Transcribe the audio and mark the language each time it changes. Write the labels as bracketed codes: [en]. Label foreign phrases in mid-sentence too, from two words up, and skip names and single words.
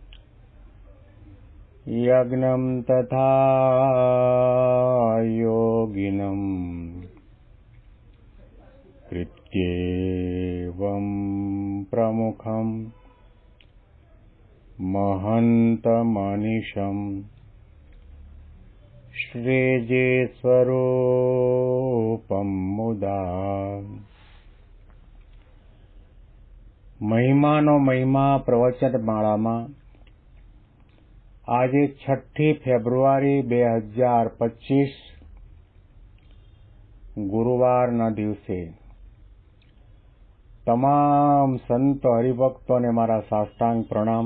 [sa] यज्ञं तथा योगिनं कृत्येवं प्रमुखं महन्तमनिशं श्रीजेस्वरूपं मुदा। [gu] મહિમાનો મહિમા પ્રવચન માળામાં આજે 6 ફેબ્રુઆરી 2025 ગુરુવારના દિવસે તમામ સંત હરિભક્તોને મારા સાષ્ટાંગ પ્રણામ.